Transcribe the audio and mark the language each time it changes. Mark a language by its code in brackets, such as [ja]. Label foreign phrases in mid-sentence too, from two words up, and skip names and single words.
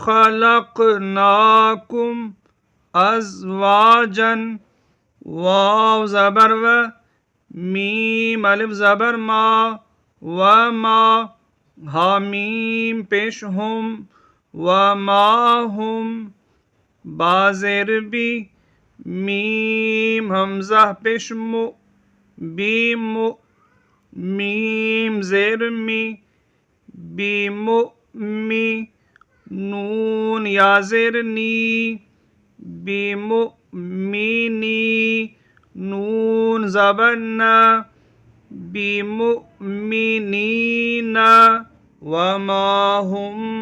[ar] خلقناکم ازواجن، [ur] واو زبر و، میم الف زبر ما، و ما، حامیم پیش ہم و ما ہم، با زیر بی، میم حمزہ پیش مو، بی مو، میم زیر می، بی مو می، نون یا زیر نی، بی مو می نی، نون زبر نا، بی مو می نین، [ar] وما هم